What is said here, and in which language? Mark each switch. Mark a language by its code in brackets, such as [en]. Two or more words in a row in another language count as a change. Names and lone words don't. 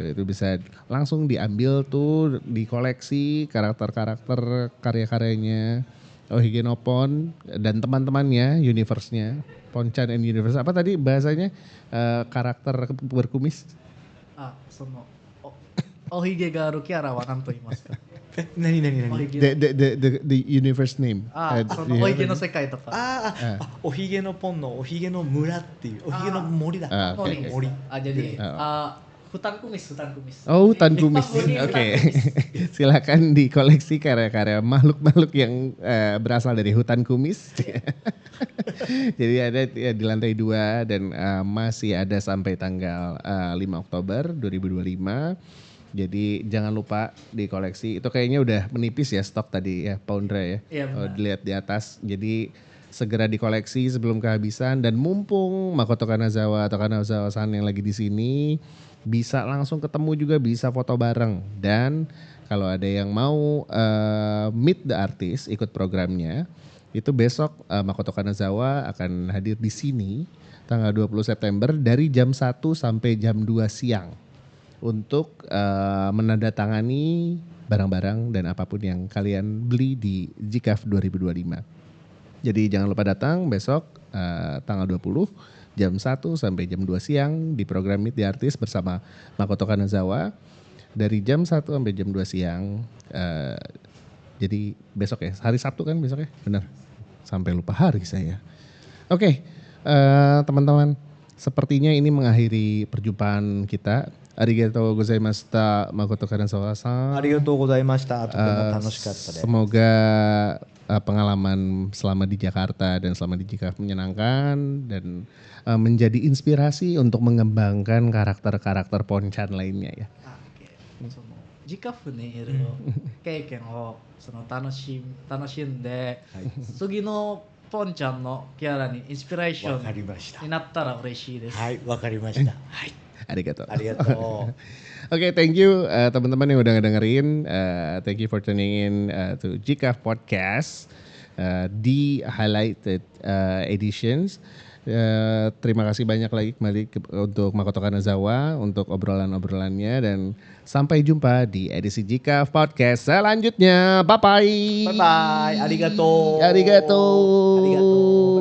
[id] Itu bisa langsung diambil tuh, dikoleksi karakter-karakter karya-karyanya Ohige no Pon dan teman-temannya, universe-nya, Ponchan and Universe. Apa tadi bahasanya? Karakter berkumis? [ja] おひげがあるキャラは何と言いますか？何何何 [en] The universe name. [ja] そ [en] do you [ja] のお [en] have [ja] 池の [en] any? [ja] 世界とか。おひげのポンのおひげの村っていうおひげの森だ [id] oke. [ja] 森 [id] Jadi hutan kumis. Oh, hutan kumis. Hutan Oke. kumis. Silakan dikoleksi karya-karya makhluk-makhluk yang berasal dari hutan kumis. Jadi ada di lantai 2 dan masih ada sampai tanggal 5 Oktober 2025. Jadi jangan lupa dikoleksi. Itu kayaknya udah menipis ya stok tadi ya, Poundra ya. Iya, benar. Dilihat di atas. Jadi segera dikoleksi sebelum kehabisan dan mumpung Makoto Kanazawa atau Kanazawa-san yang lagi di sini bisa langsung ketemu juga, bisa foto bareng. Dan kalau ada yang mau [en] meet the artist, [id] ikut programnya, itu besok Makoto Kanazawa akan hadir di sini tanggal 20 September dari jam 1 sampai jam 2 siang untuk menandatangani barang-barang dan apapun yang kalian beli di GCAF 2025. Jadi jangan lupa datang besok tanggal 20 jam 1 sampai jam 2 siang di program Meet the Artist bersama Makoto Kanazawa dari jam 1 sampai jam 2 siang. Jadi besok ya, hari Sabtu kan besok ya? Benar. Sampai lupa hari saya. Oke, teman-teman, sepertinya ini mengakhiri perjumpaan kita. [ja] ありがとうございました Makoto Kanazawa-san. ありがとうございましたとても楽しかったです [id] Semoga pengalaman selama di Jakarta dan selama di GCAF menyenangkan dan menjadi inspirasi untuk mengembangkan karakter-karakter Ponchan lainnya ya. [ja] そのジカフにいる経験をその楽しんで、次のポンちゃんのキャラにインスピレーショわかりましたンになったら嬉しいです。はいわかりましたはい Arigato. ありがとう [id] Oke, [en] thank you [id] teman-teman yang udah ngedengerin. [en] Thank you for tuning in to GCAF Podcast di highlighted editions. [id] Terima kasih banyak lagi kembali untuk Makoto Kanazawa untuk obrolan-obrolannya dan sampai jumpa di edisi GCAF Podcast selanjutnya. [en] Bye bye. Bye bye. Arigato. Arigato. Arigato.